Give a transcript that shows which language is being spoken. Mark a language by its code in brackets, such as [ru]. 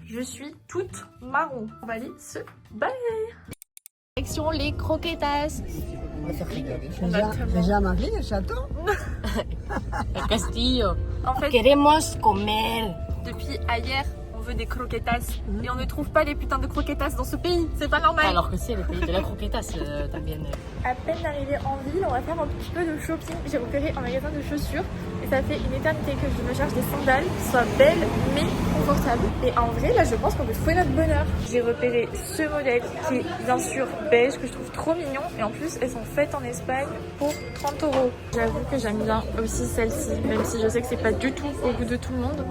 [fr] Je suis toute marron. On va aller se balader. Direction les croquetas. On va se régaler. Déjà mangé le château. [es] El castillo. [fr] En fait, [es] Queremos comer. [fr] depuis hier, on veut des croquetas et on ne trouve pas les putains de croquetas dans ce pays, c'est pas normal. Alors que c'est le pays de la croquetas también. À peine arrivée en ville, on va faire un petit peu de shopping. J'ai repéré un magasin de chaussures et ça fait une éternité que je me cherche des sandales qui soient belles mais confortables. Et en vrai, là je pense qu'on peut trouver notre bonheur. J'ai repéré ce modèle qui est bien sûr beige, que je trouve trop mignon. Et en plus, elles sont faites en Espagne pour 30 €. J'avoue que j'aime bien aussi celle-ci, même si je sais que c'est pas du tout au goût de tout le monde.